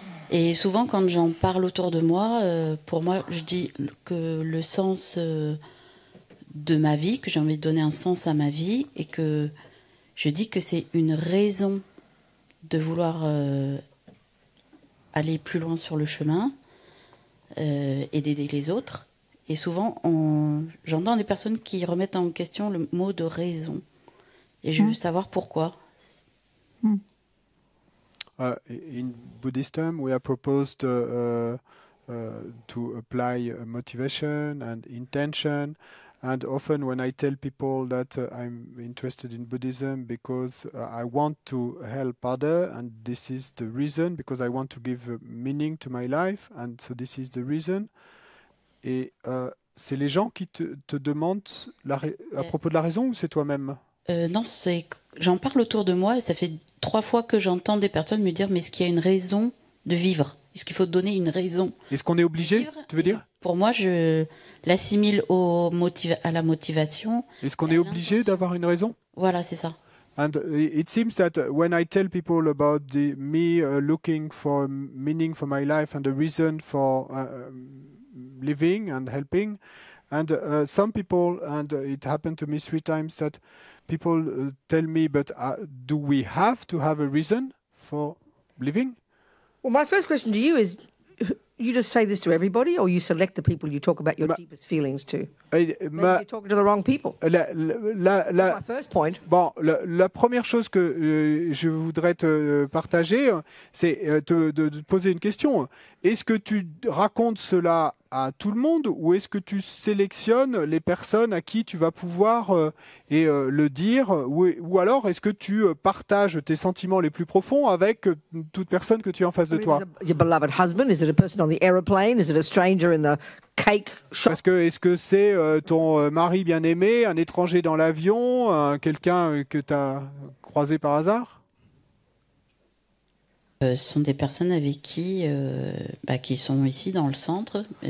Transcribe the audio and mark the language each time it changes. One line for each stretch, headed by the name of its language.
French: Et souvent, quand j'en parle autour de moi, pour moi, je dis que le sens de ma vie, que j'ai envie de donner un sens à ma vie, et que je dis que c'est une raison de vouloir aller plus loin sur le chemin et d'aider les autres. Et souvent, j'entends des personnes qui remettent en question le mot de raison. Et je veux savoir pourquoi.
English: In Buddhism, we are proposed to apply motivation and intention. And often when I tell people that I'm interested in Buddhism because I want to help others, and this is the reason, because I want to give meaning to my life, and so this is the reason.
French: Et c'est les gens qui te demandent à propos de la raison, ou c'est toi-même? Non, j'en parle autour de moi et ça fait 3 fois que j'entends des personnes me dire mais est-ce qu'il y a une raison de vivre? Est-ce qu'il faut donner une raison? Est-ce qu'on est obligé, tu veux dire? Pour moi, je l'assimile à la motivation. Est-ce qu'on est obligé d'avoir une raison? Voilà, c'est ça.
English: And it seems that when I tell people about me looking for meaning for my life and the reason for living and helping, and some people, and it happened to me 3 times, that people tell me, but do we have to have a reason for living? Well, my first question to you is, you just say this to everybody, or you select the people you talk about your deepest feelings to? Maybe you're talking to the wrong people. That's my first point.
French: Bon, la première chose que je voudrais te partager, c'est de te poser une question. Est-ce que tu racontes cela à tout le monde, ou est-ce que tu sélectionnes les personnes à qui tu vas pouvoir le dire, ou alors est-ce que tu partages tes sentiments les plus profonds avec toute personne que tu as en face de toi?
English: Your beloved husband? Is it a person on the aeroplane? Is it a stranger in the cake shop?
French: Est-ce que c'est ton mari bien-aimé, un étranger dans l'avion, quelqu'un que tu as croisé par hasard? Ce sont des personnes avec qui sont ici dans le centre.